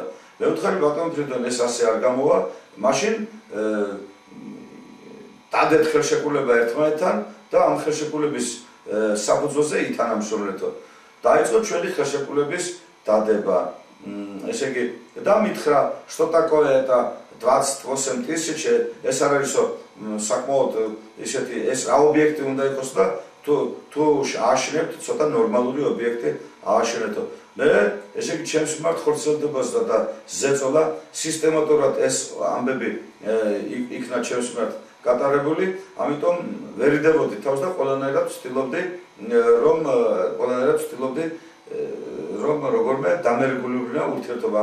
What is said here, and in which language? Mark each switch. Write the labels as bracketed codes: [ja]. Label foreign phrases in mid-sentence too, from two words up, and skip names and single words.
[ka] მე ვთხარი ბატონ ფრიდონ ეს ასე არ გამოვა, მაშინ დადეთ ხელშეკრულება ერთმანეთთან და ამ ხელშეკრულების საფუძველზე ითანამშრომლეთო. დაიწყო ჩვენი ხელშეკრულების დადება. ესე იგი და მითხრა, [ru] что такое это 28 000, [ka] ეს არ არისო საკმაოდ ისეთი ეს რა ობიექტი უნდა იყოს და თუ ააშენებთ ცოტა ნორმალური ობიექტი ააშენეთო. მე ესე იგი ჩემს მიმართ ხორციელდებოდა და ზეწოლა სისტემატურად ეს ამბები იქნა ჩემს მიმართ გატარებული, ამიტომ ვერიდებოდი თავს და ყველანაირად ვცდილობდი რომ როგორმე დამერგულებინა ურთიერთობა.